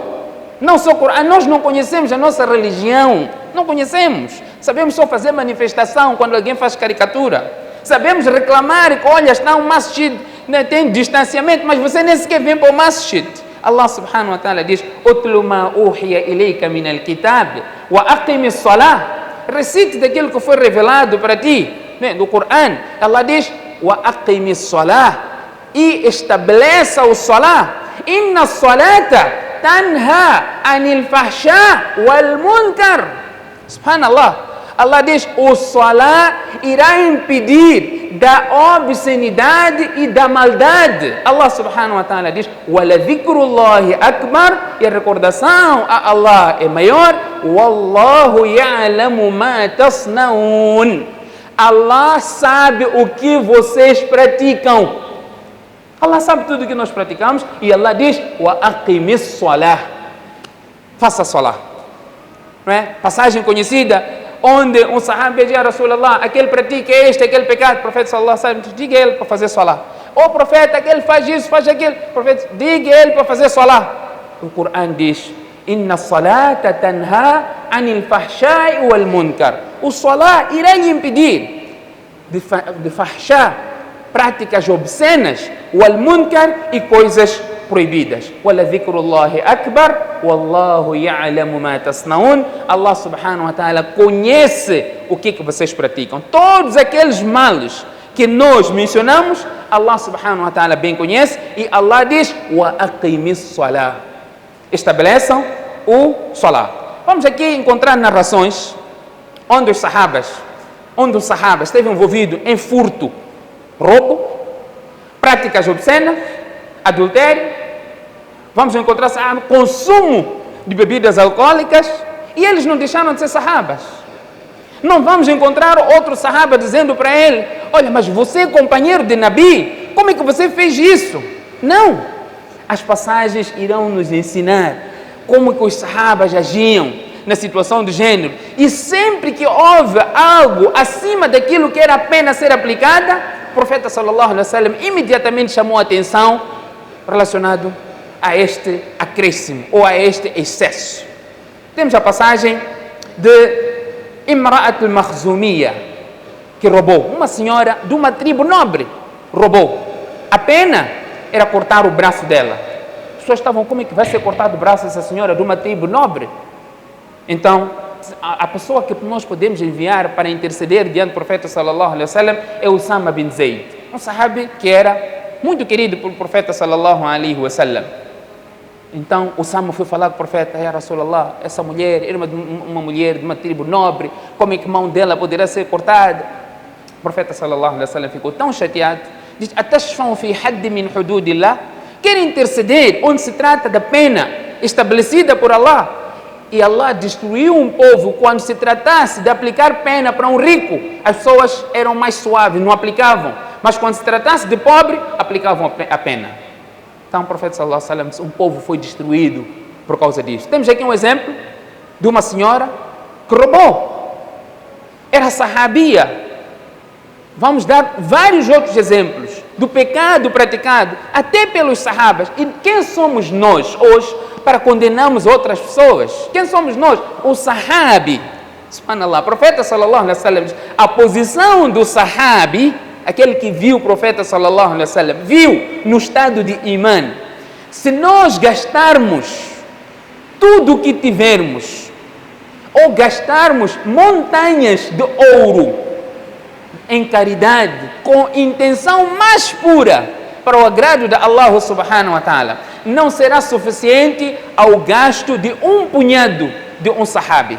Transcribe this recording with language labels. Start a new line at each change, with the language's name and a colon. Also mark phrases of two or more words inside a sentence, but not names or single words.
Portuguese: Não só o Corão, nós não conhecemos a nossa religião. Não conhecemos. Sabemos só fazer manifestação quando alguém faz caricatura. Sabemos reclamar que, olha, está um masjid, né, tem distanciamento, mas você nem sequer vem para o masjid.
Arabic: الله سبحانه وتعالى diz: "اتل ما أوحي إليك من الكتاب وأقم الصلاة".
Portuguese: Recite daquilo que foi revelado para ti, né, do Corão. Allah diz:
Arabic: "وأقم الصلاة",
Portuguese: e estabeleça o salah.
Arabic: "إن الصلاة تنهى عن الفحشاء والمنكر".
Portuguese: Subhanallah. Allah diz: o salah irá impedir da obscenidade e da maldade.
Arabic: الله سبحانه وتعالى
Portuguese: diz:
Arabic: "ولذكر الله أكبر",
Portuguese: e a recordação a Allah é maior.
Arabic: "والله يعلم ما تصنعون",
Portuguese: Allah sabe o que vocês praticam. Allah sabe tudo o que nós praticamos. E Allah diz:
Arabic: "وأقم الصلاة",
Portuguese: faça salah. Não é? Passagem conhecida, onde um sahaba diz:
Arabic: "يا رسول الله,
Portuguese: aquele pratica este, aquele pecado". O profeta
Arabic: صلى الله عليه وسلم
Portuguese: diga ele para fazer salah. "O profeta, aquele faz isso, faz aquilo". O profeta: "Diga ele para fazer salah". O Corão diz:
Arabic: "إن الصلاة تنهى عن الفحشاء والمنكر".
Portuguese: O salah irá lhe impedir de fahsha, práticas obscenas,
Arabic: والمنكر,
Portuguese: e coisas proibidas.
Arabic: "ولذكر الله أكبر والله يعلم ما تصنعون". الله سبحانه وتعالى
Portuguese: conhece o que vocês praticam. Todos aqueles males que nós mencionamos,
Arabic: الله سبحانه وتعالى
Portuguese: bem conhece. E Allah diz:
Arabic: "وأقم الصلاة",
Portuguese: estabeleçam o salah. Vamos aqui encontrar narrações onde os sahabas esteve envolvido em furto, roubo, práticas obscenas, adultério. Vamos encontrar consumo de bebidas alcoólicas, e eles não deixaram de ser sahabas. Não vamos encontrar outro sahaba dizendo para ele: "Olha, mas você é companheiro de Nabi, como é que você fez isso?" Não. As passagens irão nos ensinar como que os sahabas agiam na situação do gênero. E sempre que houve algo acima daquilo que era a pena ser aplicada, o profeta
Arabic: صلى الله عليه وسلم
Portuguese: imediatamente chamou a atenção relacionado a este acréscimo ou a este excesso. Temos a passagem de Imra'at al-Makhzumiyya, que roubou. Uma senhora de uma tribo nobre roubou. A pena era cortar o braço dela. As pessoas estavam: como é que vai ser cortado o braço dessa senhora de uma tribo nobre? Então, a pessoa que nós podemos enviar para interceder diante do profeta
Arabic: صلى الله عليه وسلم
Portuguese: é Usama bin Zayd, um sahabi que era muito querido pelo profeta
Arabic: صلى الله عليه وسلم.
Portuguese: Então Usama foi falar com o profeta:
Arabic: "يا رسول الله,
Portuguese: essa mulher era uma mulher de uma tribo nobre, como é que a mão dela poderá ser cortada?" O profeta
Arabic: صلى الله عليه وسلم
Portuguese: ficou tão chateado, diz:
Arabic: "أتشفع في حد من حدود الله?"
Portuguese: quer interceder onde se trata da pena estabelecida por Allah. E Allah destruiu um povo quando se tratasse de aplicar pena para um rico. As pessoas eram mais suaves, não aplicavam. Mas quando se tratasse de pobre, aplicavam a pena. Então o profeta
Arabic: صلى الله عليه وسلم
Portuguese: disse, um povo foi destruído por causa disso. Temos aqui um exemplo de uma senhora que roubou. Era sahabia. Vamos dar vários outros exemplos do pecado praticado até pelos sahabas. E quem somos nós hoje para condenarmos outras pessoas? Quem somos nós? O sahabi. Subhanallah. O profeta
Arabic: صلى الله عليه وسلم
Portuguese: diz, a posição do sahabi, aquele que viu o profeta
Arabic: صلى الله عليه وسلم,
Portuguese: viu no estado de imã. Se nós gastarmos tudo o que tivermos, ou gastarmos montanhas de ouro em caridade, com intenção mais pura, para o agrado de
Arabic: الله سبحانه وتعالى,
Portuguese: não será suficiente ao gasto de um punhado de um sahabi.